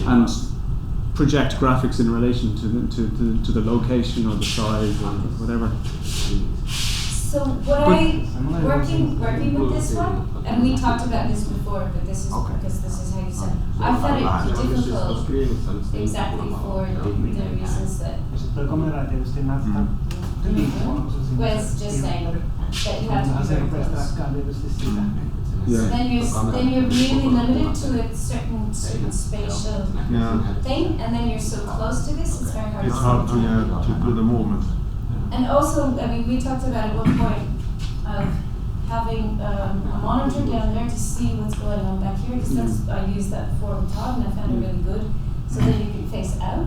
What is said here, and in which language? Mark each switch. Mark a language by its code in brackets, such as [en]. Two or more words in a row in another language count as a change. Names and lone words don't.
[en] and project graphics in relation to the location or the size or whatever. So working with this one, and we talked about this before, but this is Okay. because this is how you said. I found it difficult exactly for the reasons that [fi] Tuo kamera ei tietysti näyttää liikkuvaisuus. [en] Wes just saying that you have to be [fi] Se [en] very [fi] rupeaa [en] close. [fi] trackaan tietysti sitä. [en] Yeah. Then you're really limited to a certain spatial Yeah. thing, and then you're so close to this, it's very hard It's to hard see. to do the movement. And also, I mean, we talked about at one point of having a monitor down there to see what's going on back here, because that's, I used that before with Todd and I found it really good, so that you can face out.